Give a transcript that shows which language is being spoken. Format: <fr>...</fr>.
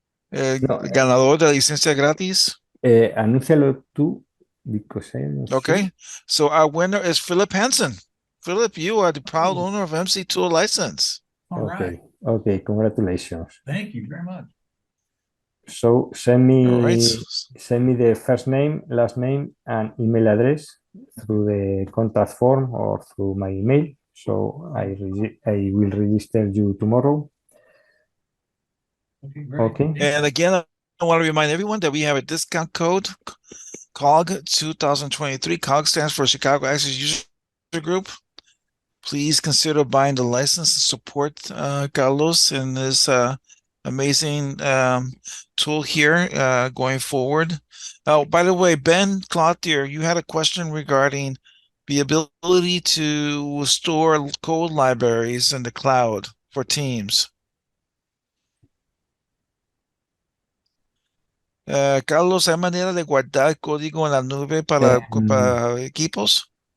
<es>No, ganador de la licencia gratis. Anúncialo tú,</es> <en>because I don't Okay, see. so our winner is Philip Hansen. Philip, you are the proud owner of MC Tool license. All right. Okay, congratulations. Thank you very much. So send me All right. the first name, last name, and email address through the contact form or through my email. So I will register you tomorrow. Okay. And again, I want to remind everyone that we have a discount code, COG 2023. COG stands for Chicago Access User Group. Please consider buying the license to support Carlos in this amazing tool here going forward. Oh, by the way, Ben Cloutier, you had a question regarding the ability to store code libraries in the cloud for Teams.</en> <es>Carlos, ¿hay manera de guardar código en la nube para equipos?</es>